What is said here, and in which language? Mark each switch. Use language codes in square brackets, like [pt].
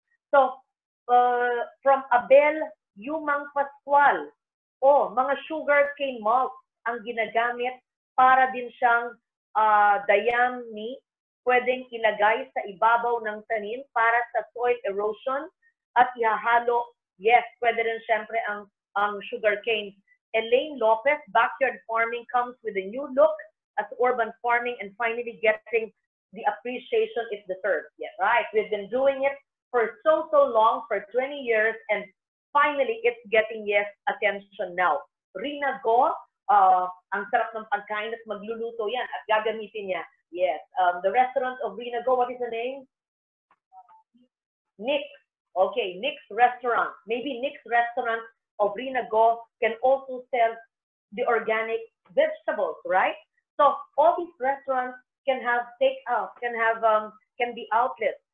[tl] So, from Abel Yumang Pascual, mga sugar cane malt ang ginagamit para din siyang dayami, pwedeng ilagay sa ibabaw ng tanim para sa soil erosion at ihahalo. Yes, pwede rin syempre ang sugar cane. [en] Elaine Lopez, backyard farming comes with a new look as urban farming and finally getting the appreciation it deserves. Yeah, right. We've been doing it for so long, for 20 years, and finally it's getting attention now. [tl] Rina Go, ang sarap ng pagkain at magluluto yan at gagamitin niya. [en] Yes, the restaurant of Rina Go, what is the name? Nick's. Okay, Nick's Restaurant. Maybe Nick's Restaurant of Rina Go can also sell the organic vegetables, right? So all these restaurants can have takeout, can be outlets.